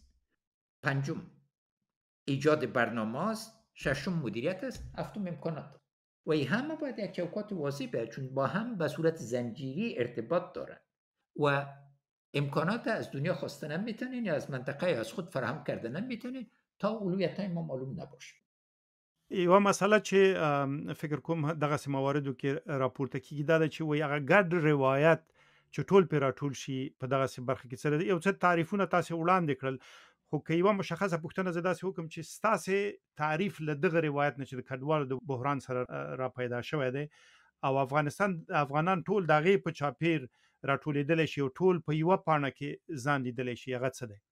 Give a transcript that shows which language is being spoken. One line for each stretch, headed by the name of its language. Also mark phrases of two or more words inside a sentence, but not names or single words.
Persian: پنجم ایجاد برنامه است. ششم مدیریت است. هفتم امکانات. و این همه باید یک چوکات واضح باید، چون با هم به صورت زنجیری ارتباط دارن و امکانات از دنیا خواستن هم میتونین یا از منطقه از خود فراهم کردن هم میتونین تا اولویت های ما معلوم نباشه.
Pashto: یوه مسله چې فکر کوم دغسې مواردو کې راپورته کیږي دا ده چې وایي هغه ګډ روایت چې ټول پرې راټول شي په دغسې برخه کې څه ده. یو څه تعریفونه تاسې وړاندې کړل، خو که یوه مشخصه پوښتنه زه داسې وکړم چې ستاسې تعریف له دغه روایت نه چې د کډوالو د بحران سره را پیدا شوی دی او افغانان ټول د هغې په چاپیر راټولېدلی شي او ټول په یوه پاڼه کې ځان لیدلی شي، هغه څه دی؟